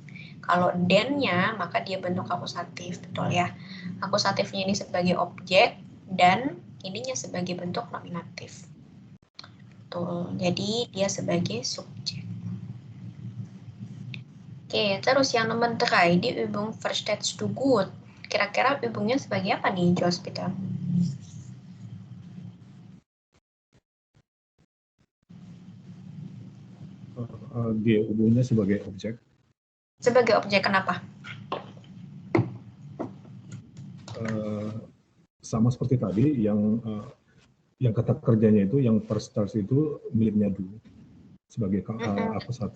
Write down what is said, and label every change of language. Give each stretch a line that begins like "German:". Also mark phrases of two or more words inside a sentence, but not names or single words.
Indonesian: Kalau den-nya, maka dia bentuk akusatif. Betul ya? Akusatifnya ini sebagai objek dan ininya sebagai bentuk nominatif. Betul. Jadi dia sebagai subjek. Oke, terus yang nomor 3,
German: di Übung verstehst du gut.
Indonesian: Kira-kira Übungnya sebagai apa nih, Jospita? Dia hubungnya sebagai objek. Sebagai objek, kenapa? Sama seperti tadi, yang kata kerjanya itu, yang verstehst itu miliknya dulu sebagai akusatif.